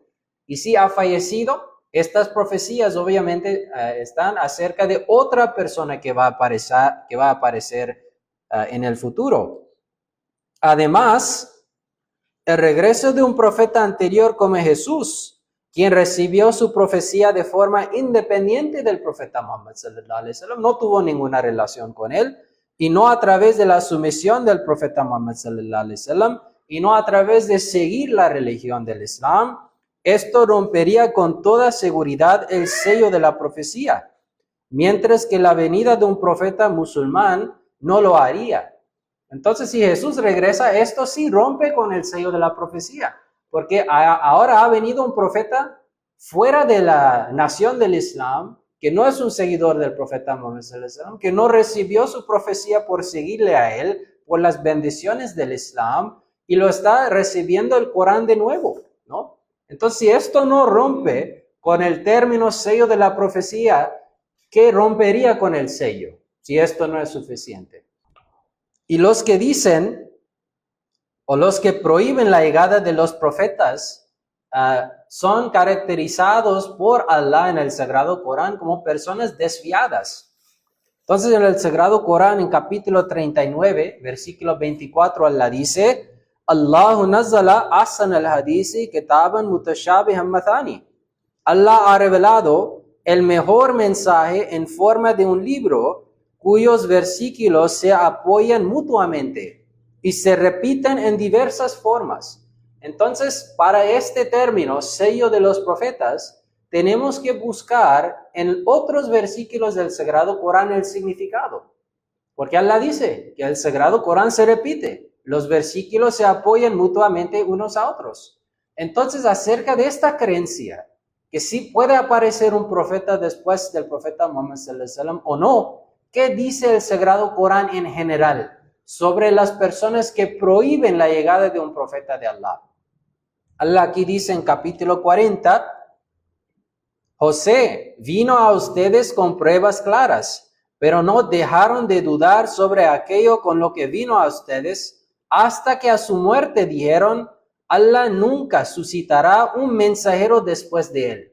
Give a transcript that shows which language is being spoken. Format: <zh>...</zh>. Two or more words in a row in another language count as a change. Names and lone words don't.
<es>Y si ha fallecido, estas profecías obviamente están acerca de otra persona que va a aparecer en el futuro. Además, el regreso de un profeta anterior como Jesús, quien recibió su profecía de forma independiente del profeta Muhammad</es> <ar>صلى الله عليه وسلم,</ar> <es>no tuvo ninguna relación con él, y no a través de la sumisión del profeta Muhammad</es> <ar>صلى الله عليه وسلم,</ar> <es>y no a través de seguir la religión del Islam. Esto rompería con toda seguridad el sello de la profecía, mientras que la venida de un profeta musulmán no lo haría. Entonces, si Jesús regresa, esto sí rompe con el sello de la profecía, porque ahora ha venido un profeta fuera de la nación del Islam, que no es un seguidor del profeta Muhammad</es> <ar>صلى الله عليه وسلم,</ar> <es>que no recibió su profecía por seguirle a él, por las bendiciones del Islam, y lo está recibiendo el Corán de nuevo, ¿no? Entonces, si esto no rompe con el término sello de la profecía, ¿qué rompería con el sello? Si esto no es suficiente. Y los que dicen, o los que prohíben la llegada de los profetas, son caracterizados por Allah en el Sagrado Corán como personas desviadas. Entonces, en el Sagrado Corán, en capítulo 39, versículo 24, Allah dice:</es> <ar>الله نزل أحسن الحديث كتابا متشابها مثاني.</ar> <es>Allah ha revelado el mejor mensaje en forma de un libro cuyos versículos se apoyan mutuamente y se repiten en diversas formas. Entonces, para este término, sello de los profetas, tenemos que buscar en otros versículos del Sagrado Corán el significado. Porque Allah dice que el Sagrado Corán se repite, los versículos se apoyan mutuamente unos a otros. Entonces, acerca de esta creencia, que sí puede aparecer un profeta después del profeta Muhammad</es> <ar>صلى الله عليه وسلم</ar> <es>o no, ¿qué dice el Sagrado Corán en general sobre las personas que prohíben la llegada de un profeta de Allah? Allah aquí dice en capítulo 40, José vino a ustedes con pruebas claras, pero no dejaron de dudar sobre aquello con lo que vino a ustedes, hasta que a su muerte dijeron: Allah nunca suscitará un mensajero después de él.</es>